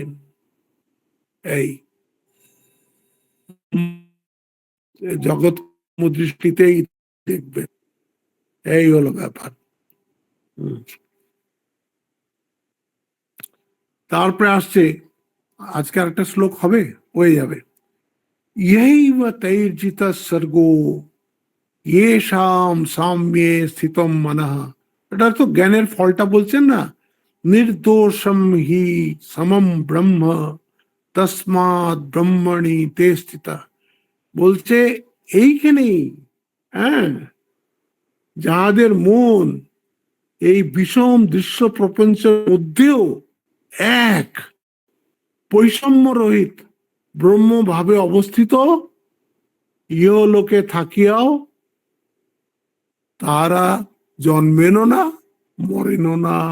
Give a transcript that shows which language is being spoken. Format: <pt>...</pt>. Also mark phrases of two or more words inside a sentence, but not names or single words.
<bn>এই জগৎ দৃষ্টিতেই দেখবে, এই হলো ব্যাপার। তারপরে আসছে আজকে একটা শ্লোক হবে, হয়ে যাবে।</bn> <sa>ইহৈব তৈর্জিত সর্গো येषां साम्ये স্থিতম মনঃ।</sa> <bn>এটা তো জ্ঞানের ফলটা বলছেন না,</bn> <sa>নির্দোষম হি সমম ব্রহ্ম তস্মাৎ ব্রহ্মণি তে স্থিতা।</sa> <bn>বলছে এইখানেই, হ্যাঁ, যাহাদের মন এই বিষম দৃশ্য প্রপঞ্চের মধ্যেও এক বৈষম্য রহিত ব্রহ্ম ভাবে অবস্থিত, ইহলোকে থাকিয়াও তারা জন্মেনও না মরেনও না।</bn>